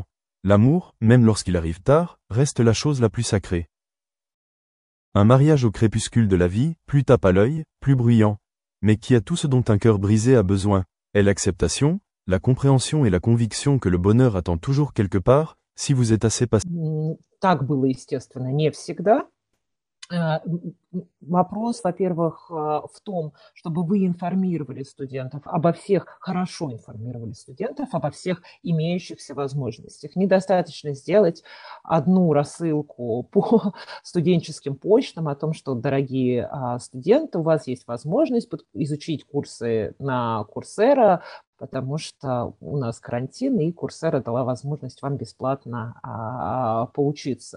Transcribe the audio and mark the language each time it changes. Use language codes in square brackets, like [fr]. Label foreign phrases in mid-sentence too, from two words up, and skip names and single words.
[fr] L'amour, même lorsqu'il arrive tard, reste la chose la plus sacrée. Un mariage au crépuscule de la vie, plus tape à l'œil, plus bruyant, mais qui a tout ce dont un cœur brisé a besoin, est l'acceptation, la compréhension et la conviction que le bonheur attend toujours quelque part, si vous êtes assez patient. [ru] Так было, естественно, не всегда. Вопрос, во-первых, в том, чтобы вы информировали студентов обо всех, хорошо информировали студентов обо всех имеющихся возможностях. Недостаточно сделать одну рассылку по студенческим почтам о том, что, дорогие студенты, у вас есть возможность изучить курсы на Coursera, потому что у нас карантин, и Coursera дала возможность вам бесплатно поучиться.